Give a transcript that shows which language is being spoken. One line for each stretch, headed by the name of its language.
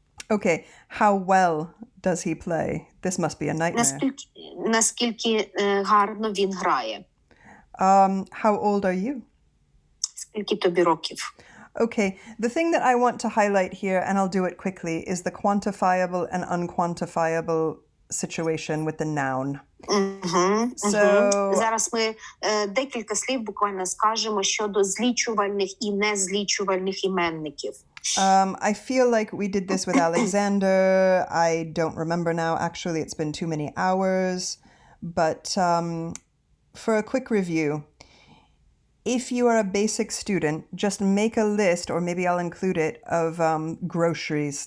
English: Okay, how well does he play? This must be a nightmare.
Ukrainian: Наскільки гарно він грає?
English: How old are you?
Ukrainian: Скільки тобі років?
English: Okay, the thing that I want to highlight here, and I'll do it quickly, is the quantifiable and unquantifiable situation with the noun.
Ukrainian: Зараз ми декілька слів буквально скажемо щодо злічувальних і незлічувальних іменників.
English: I feel like we did this with Alexander. I don't remember now. Actually, it's been too many hours. But for a quick review, if you are a basic student, just make a list, or maybe I'll include it, of groceries.